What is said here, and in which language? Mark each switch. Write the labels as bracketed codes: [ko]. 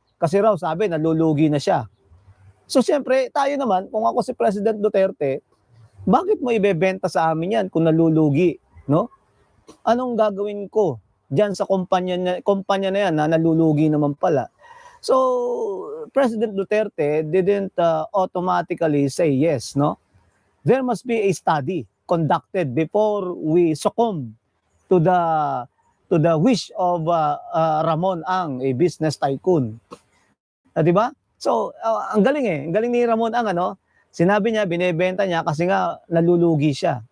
[tl] Kasi raw sabi nalulugi na siya. So siyempre, tayo naman, kung ako si President Duterte, bakit mo ibebenta sa amin yan kung nalulugi, no? Anong gagawin ko diyan sa kumpanya na yan na nalulugi naman pala? [en] So, President Duterte didn't automatically say yes, no? There must be a study conducted before we succumb to the wish of Ramon Ang, a business tycoon. [tl] 'Di ba? So, ang galing ni Ramon Ang sinabi niya binebenta niya kasi nga nalulugi siya.